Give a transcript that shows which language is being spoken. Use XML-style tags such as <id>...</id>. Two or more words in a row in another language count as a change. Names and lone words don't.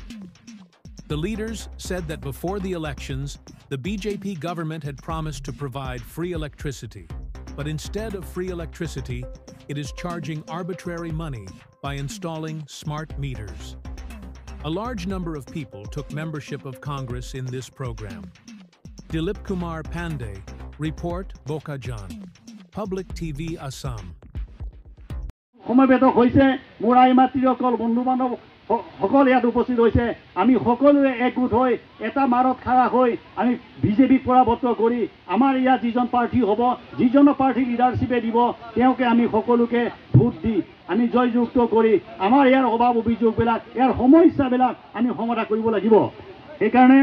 <en>The leaders said that before the elections, the BJP government had promised to provide free electricity, but instead of free electricity, it is charging arbitrary money by installing smart meters. A large number of people took membership of Congress in this program. Dilip Kumar Pandey, Report Bokajan, Public TV Assam.</en> <as>সমাবেত হৈছে মোৰাই মাতৃসকল বন্ধু বান্ধৱ সকল ইয়াত উপস্থিত হৈছে আমি সকলোৱে একগোট হৈ এটা মাৰত খাৰা হৈ আমি বিজেপিক পৰাভূত কৰি আমাৰ ইয়াত যিজন প্ৰাৰ্থী হ'ব যিজন প্ৰাৰ্থী লিডাৰশ্বিপে দিব তেওঁকে আমি সকলোকে ভোট দি আমি জয়যুক্ত কৰি আমাৰ ইয়াৰ অভাৱ অভিযোগবিলাক ইয়াৰ সমস্যাবিলাক আমি সমাধান কৰিব লাগিব সেইকাৰণে</as>